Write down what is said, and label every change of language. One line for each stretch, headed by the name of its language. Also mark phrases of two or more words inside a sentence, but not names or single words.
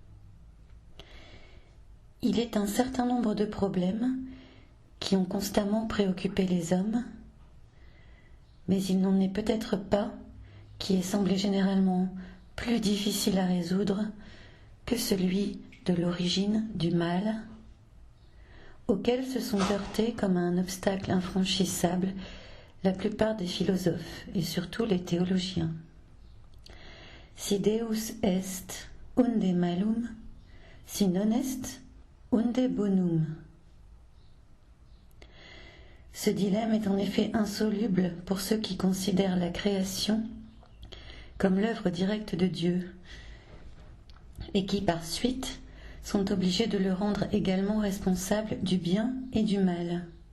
French: Il est un certain nombre de problèmes qui ont constamment préoccupé les hommes, mais il n'en est peut-être pas qui est semblé généralement plus difficile à résoudre que celui de l'origine du mal, auquel se sont heurtés comme à un obstacle infranchissable la plupart des philosophes et surtout les théologiens.
Latin: Si Deus est unde malum, si non est unde bonum.
French: Ce dilemme est en effet insoluble pour ceux qui considèrent la création comme l'œuvre directe de Dieu et qui, par suite, sont obligés de le rendre également responsable du bien et du mal.